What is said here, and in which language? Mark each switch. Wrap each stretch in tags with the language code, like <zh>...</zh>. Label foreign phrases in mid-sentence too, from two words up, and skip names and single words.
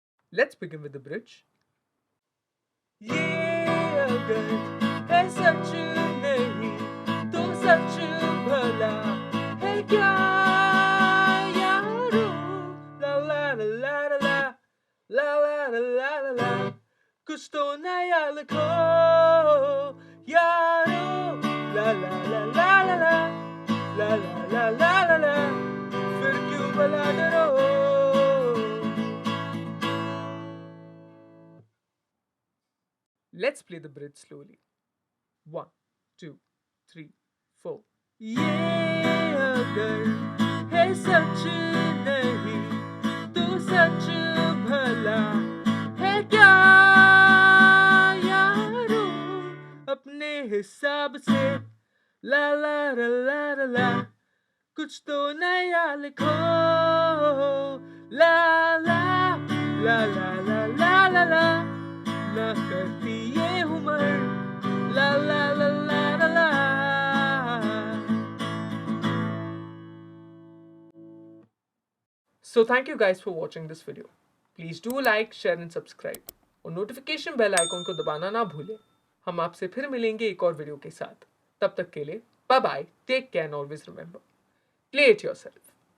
<en>Let's begin with the bridge.</en> <hi>ये अगर है सच नहीं तो सच भला है क्या यारो ला ला ला ला ला ला ला ला ला ला ला कुछ तो नया लिखो यारो ला ला ला ला ला ला ला ला ला ला ला फिर क्यों भला डरो.</hi> <en>Let's play the bridge slowly. 1, 2, 3, 4.</en> <hi>ये अगर है सच नहीं तो सच भला है क्या यारो अपने हिसाब से ला ला ला ला ला ला कुछ तो नया लिखो ला ला ला ला ला ला ला ला ना करती ये उम्र ला ला ला ला ला ला.</hi> <en>So thank you guys for watching this video. Please do like, share and subscribe.</en> <hi>और</hi> <en>notification bell icon</en> <hi>को दबाना ना भूलें. हम आपसे फिर मिलेंगे एक और वीडियो के साथ. तब तक के लिए</hi> <en>bye bye, take care and always remember, play it yourself.</en>